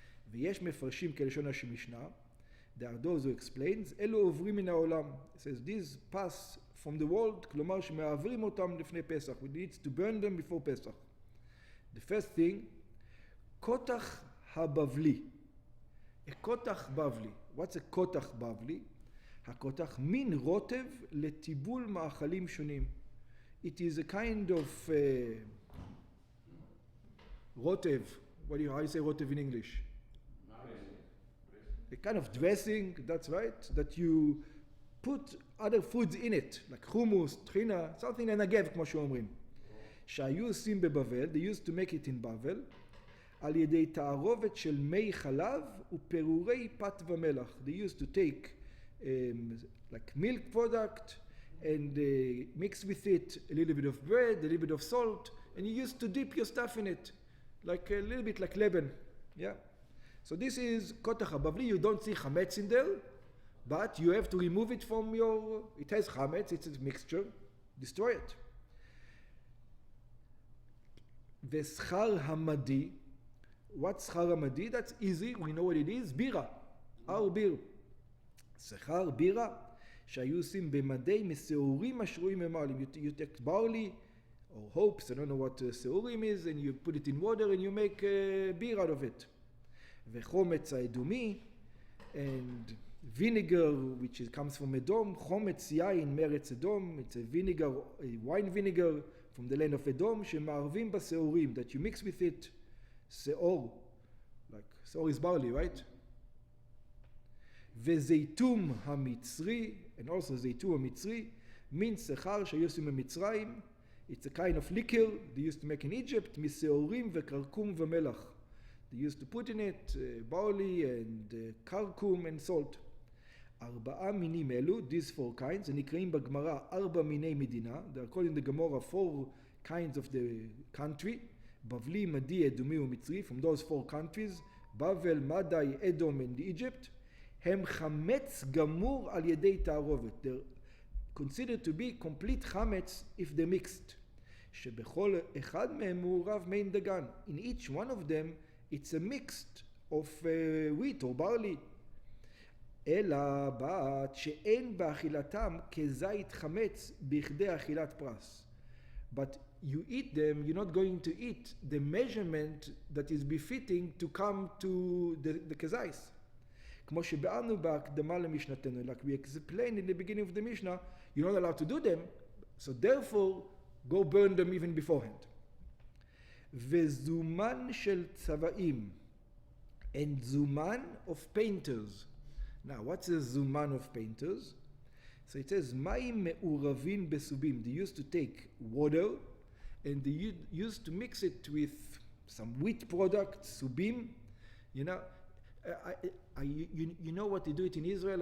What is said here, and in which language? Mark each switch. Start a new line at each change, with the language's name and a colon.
Hebrew: ויש מפרשים כלשון המשנה.
English: There are those who explains,
Hebrew: אלו עוברים מן העולם.
English: It says, these pass from the world,
Hebrew: כלומר שמעברים אותם לפני פסח.
English: We need to burn them before Pesach. The first thing, קותח הבבלי. A קותח בבלי. What's a קותח בבלי?
Hebrew: הקותח מין רוטב לטיבול מאכלים שונים.
English: It is a kind of rotev. How do you say rotev in English? A kind of dressing, that's right, that you put other foods in it, like hummus, טחינה, something
Hebrew: לנגב, כמו שאומרים. שהיו עושים בבבל,
English: they used to make it in
Hebrew: בבל, על ידי תערובת של מי חלב ופירורי פת ומלח.
English: They used to take like milk product and mix with it a little bit of bread, a little bit of salt, and you used to dip your stuff in it, like a little bit like leaven. Yeah. So this is kotach habavli. You don't see chametz in there, but you have to remove it from your. It has chametz. It's a mixture. Destroy it. Veschar hamadi. What's schar hamadi? That's easy. We know what it is. Bira. Our beer.
Hebrew: Sechar bira. שהיו עושים במדי מסעורים השרויים ממעלים.
English: You take barley or hops, I don't know what שעורים is, and you put it in water and you make beer out of it.
Hebrew: וחומץ האדומי,
English: and vinegar, which comes from Edom,
Hebrew: חומץ יין מארץ אדום,
English: it's a vinegar, a wine vinegar from the land of Edom,
Hebrew: שמערבים בשעורים,
English: that you mix with it, שעור, like שעור is barley, right?
Hebrew: וזיתום המצרי,
English: and also זיתום המצרי,
Hebrew: מין שכר שהיו עושים במצרים,
English: it's a kind of liquor they used to make in Egypt,
Hebrew: משעורים וקרקום ומלח.
English: They used to put in it barley and karkum and salt.
Hebrew: ארבעה מינים אלו,
English: these four kinds,
Hebrew: נקראים בגמרא ארבע מיני מדינה,
English: they are called in the Gemara 4 kinds of the country,
Hebrew: בבלי, מדי, אדומי ומצרי,
English: from those 4 countries,
Hebrew: בבל, מדי, אדום and Egypt, הם חמץ גמור על ידי תערובת.
English: They're considered to be complete חמץ if they're mixed.
Hebrew: שבכל אחד מהם מעורב מין דגן.
English: In each one of them, it's a mixed of wheat or barley.
Hebrew: אלא בת שאין באכילתם כזית חמץ בכדי אכילת פרס.
English: But you eat them, you're not going to eat the measurement that is befitting to come to the כזית.
Hebrew: כמו שבאנו בהקדמה למשנתנו,
English: like we explained in the beginning of the Mishnah, you're not allowed to do them, so therefore go burn them even beforehand.
Hebrew: וזומן של צבעים,
English: and זומן of painters. Now, what's a זומן of painters? So it says,
Hebrew: מים מעורבים בסובים.
English: They used to take water, and they used to mix it with some wheat product, subim. You know, you know what they do it in Israel?